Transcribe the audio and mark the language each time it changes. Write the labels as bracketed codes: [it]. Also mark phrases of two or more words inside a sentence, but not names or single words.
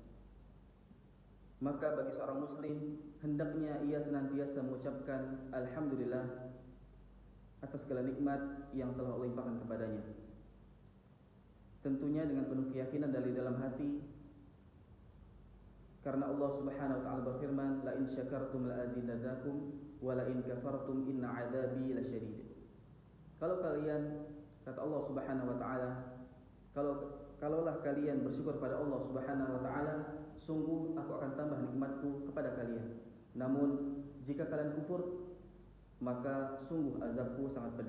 [id] Maka bagi seorang muslim, hendaknya ia senantiasa mengucapkan Alhamdulillah atas segala nikmat yang telah Allah limpahkan kepadanya. Tentunya dengan penuh keyakinan dari dalam hati, karena [ar] الله سبحانه وتعالى [id] berfirman, [ar] لئن شكرتم لأزيدنكم ولئن كفرتم إن عذابي لشديد. [id] Kalau kalian, kata [ar] الله سبحانه وتعالى, [id] kalaulah kalian bersyukur pada [ar] الله سبحانه وتعالى, [id] sungguh aku akan tambah nikmatku kepada kalian. Namun jika kalian kufur, maka sungguh azabku sangat pedih.